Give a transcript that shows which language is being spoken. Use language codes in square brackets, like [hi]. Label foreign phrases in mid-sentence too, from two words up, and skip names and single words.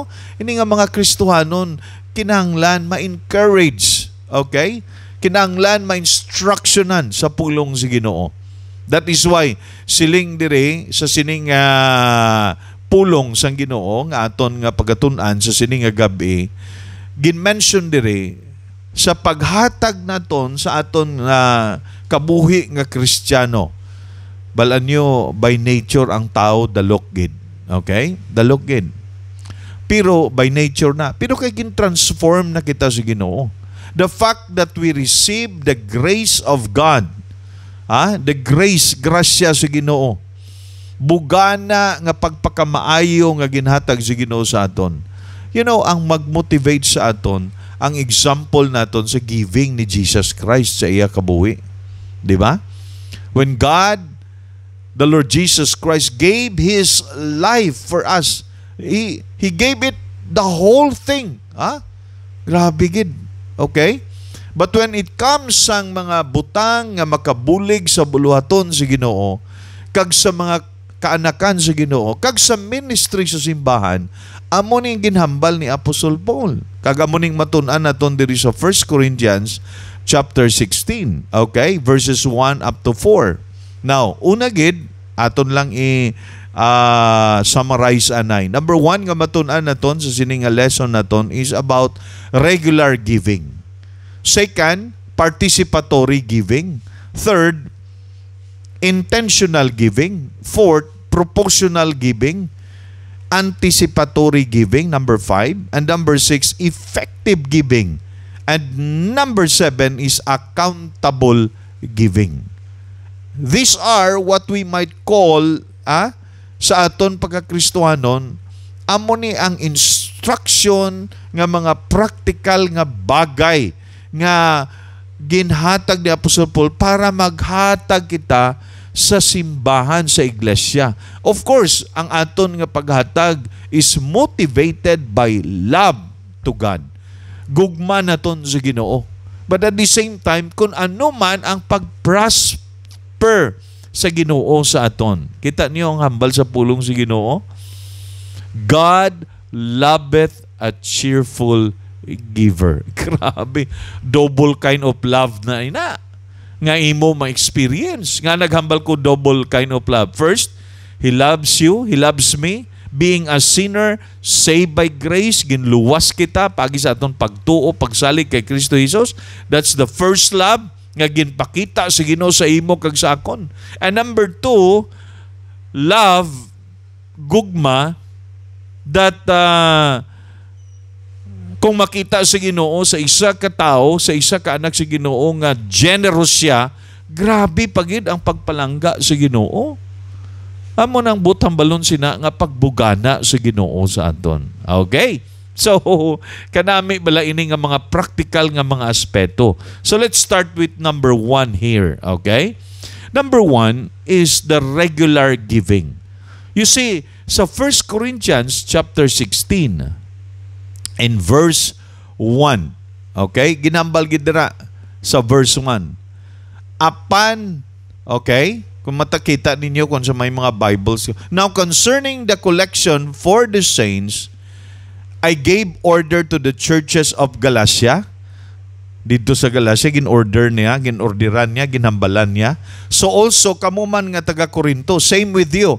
[hil] Ini nga mga Kristohanon kinahanglan ma-encourage, okay? Kinahanglan ma-instructionan sa pulong si Ginoo. [en] That is why [hil] siling dire sa sining pulong sang Ginoo nga aton nga pagatun-an sa sining nga gabi, gin-mention dire sa paghatag naton sa aton nga kabuhi nga Kristiyano. Balaan nyo, [en] by nature [hil] ang tao dalok gid. Okay? Dalok gid. Pero [en] by nature [hil] na. Pero kay gin-transform na kita sa Ginoo. [en] The fact that we receive the grace of God, the grace, [hil] grasya sa Ginoo, bugana nga pagpakamaayo nga ginhatag sa Ginoo sa aton. [en] You know, [hil] ang mag-motivate sa aton, ang example naton sa giving ni Jesus Christ sa iya kabuhi. [tl] Di ba? [en] When God, the Lord Jesus Christ, gave His life for us, He gave it the whole thing. [hil] Grabe gid. Okay? [en] But when it comes [hil] sang mga butang nga makabulig sa buluhaton sa Ginoo, kag sa mga kaanakan sa Ginoo, kag sa ministry sa simbahan, amo ning ginhambal ni Apostol Paul. Kag amo ning matun-an naton diri sa 1 Corinthians chapter 16, okay? [en] Verses 1 up to 4. Now, [hil] una gid aton lang summarize anay. Number 1 nga matun-an naton sa sining nga lesson naton is about [en] regular giving. Second, participatory giving. Third, intentional giving. Fourth, proportional giving. Anticipatory giving, number 5. And number 6, effective giving. And number 7 is accountable giving. These are what we might call, [hil] sa aton pagkakristohanon, amo ni ang instruction nga mga practical nga bagay nga ginhatag ni Apostol Paul para maghatag kita sa simbahan sa iglesia. [en] Of course, [hil] ang aton nga paghatag [en] is motivated by love to God. [hil] Gugma naton sa Ginoo. [en] But at the same time, [hil] kung ano man ang pag-prosper sa Ginoo sa aton. Kita niyo ang hambal sa pulong sa Ginoo? [en] God loveth a cheerful giver. Grabe. Double kind of love [hil] na ina. Nga imo ma-experience. Nga naghambal ko [en] double kind of love. First, He loves you. He loves me. Being a sinner, saved by grace, [hil] ginluwas kita pagi sa aton pagtuo, pagsalig kay Kristo Jesus. [en] That's the first love [hil] nga ginpakita sa Ginoo sa imo kag sa akon. [en] And number 2, [hil] love, gugma, that kung makita sa Ginoo sa isa ka tao, sa isa ka anak sa Ginoo nga generous siya, grabe pagid ang pagpalangga sa Ginoo. Amo nang butang balon sina nga pagbugana sa Ginoo sa aton. Okay? So, kanami bala ini nga mga practical nga mga aspeto. [en] So, let's start with number 1 here. Okay? Number 1 is the regular giving. You see, sa 1 Corinthians chapter 16, in verse 1, okay? [hil] Ginambal gidra sa verse 1. Apan, okay? Kung matakita ninyo kung sa may mga Bibles. [en] Now, concerning the collection for the saints, I gave order to the churches of Galatia. [hil] Dito sa Galatia, ginorderan niya, ginhambalan niya. [en] So also, [hil] kamo man nga taga-Corinto, [en] same with you.